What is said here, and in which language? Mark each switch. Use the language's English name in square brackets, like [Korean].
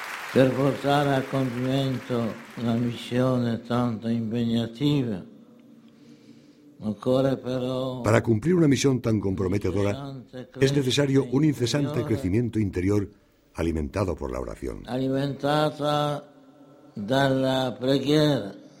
[Italian] Per portare a compimento una missione tanto impegnativa, occorre però... [Spanish] Para cumplir una misión tan comprometedora, es necesario un incesante crecimiento interior alimentado por la oración. [Italian] Alimentata dalla preghiera.